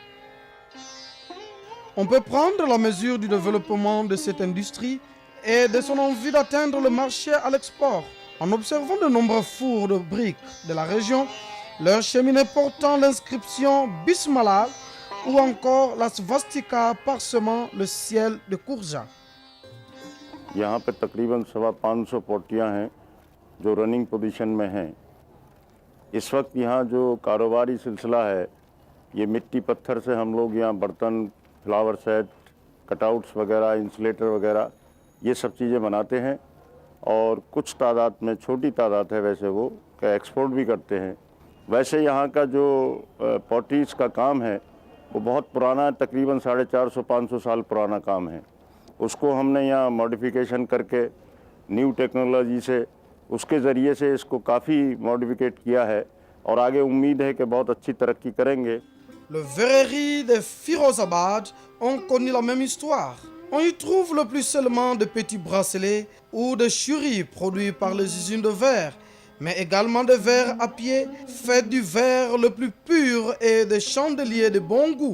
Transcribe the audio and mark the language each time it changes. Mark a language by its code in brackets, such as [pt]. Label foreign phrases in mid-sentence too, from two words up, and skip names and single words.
[fr] On peut prendre la mesure du développement de cette industrie et de son envie d'atteindre le marché à l'export en observant de nombreux fours de briques de la région, leurs cheminées portant l'inscription Bismillah ou encore la svastika parsemant le ciel de Kourja. [hi] यहाँ पे तकरीबन 550 पोटियाँ हैं जो [en] running position [hi] में हैं। इस वक्त यहाँ जो कारोबारी सिलसिला है, ये मिट्टी पत्थर से हम लोग यहाँ बर्तन, [en] flower set, [hi] कटआउट्स वगैरह, इंसुलेटर वगैरह ये सब चीज़ें बनाते हैं और कुछ तादाद में, छोटी तादाद है वैसे वो, का एक्सपोर्ट भी करते हैं। वैसे यहाँ का जो पॉटीज़ का काम है वो बहुत पुराना है, तकरीबन 450-500 साल पुराना काम है। उसको हमने यहाँ मॉडिफिकेशन करके [en] new technology [hi] से, उसके ज़रिए से इसको काफ़ी मॉडिफिकेट किया है और आगे उम्मीद है कि बहुत अच्छी तरक्की करेंगे। [fr] Le verreries de Firozabad ont connu la même histoire. On y trouve le plus seulement de petits bracelets ou de churis produits par les usines de verre, mais également de verre à pied, fait du verre le plus pur et des chandeliers de bon goût.